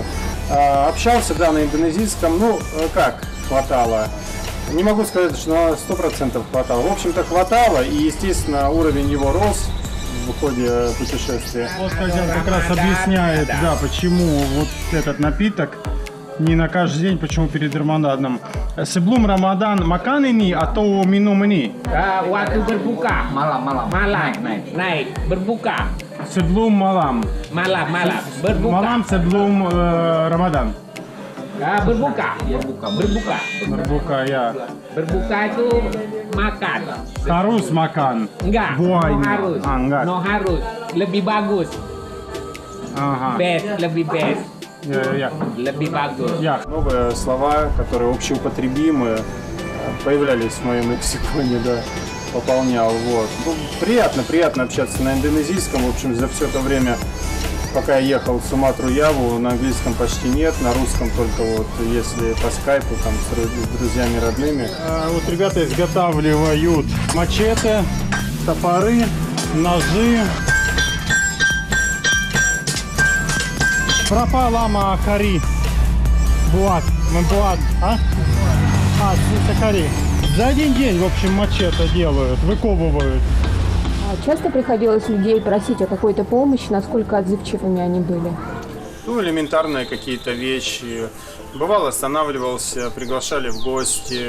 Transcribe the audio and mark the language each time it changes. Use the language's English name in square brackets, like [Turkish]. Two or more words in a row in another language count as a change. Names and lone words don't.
[Russian] Общался, да, на индонезийском, ну, как хватало. Не могу сказать, что на 100% хватало. В общем-то, хватало, и, естественно, уровень его рос в ходе путешествия. Вот хозяин как раз объясняет, да, почему вот этот напиток не на каждый день, почему перед Рамаданом. [Indonesian] Sebelum Ramadan makan ini atau minum ini? Waktu berbuka malam naik berbuka Sebelum malam. malam berbuka Malam sebelum Ramadan. berbuka Berbuka ya. berbuka itu makan Harus makan. enggak Buahnya. no harus Enggak. no harus lebih bagus [Russian] Ага. [Indonesian] lebih best [Russian] Я. [Indonesian] lebih bagus [Russian] Я. Новые слова, которые общеупотребимы, появлялись в моем лексиконе, да, пополнял. Вот. Ну, приятно общаться на индонезийском. В общем, за все это время, пока я ехал в Суматру-Яву, на английском почти нет, на русском только вот если по скайпу там с друзьями родными. Вот ребята изготавливают мачете, топоры, ножи. [Indonesian] Berapa lama kari buat, membuat, [Russian] кори. За один день, в общем, мачете делают, выковывают. Часто приходилось людей просить о какой-то помощи, насколько отзывчивыми они были? Ну, элементарные какие-то вещи. Бывало, останавливался, приглашали в гости.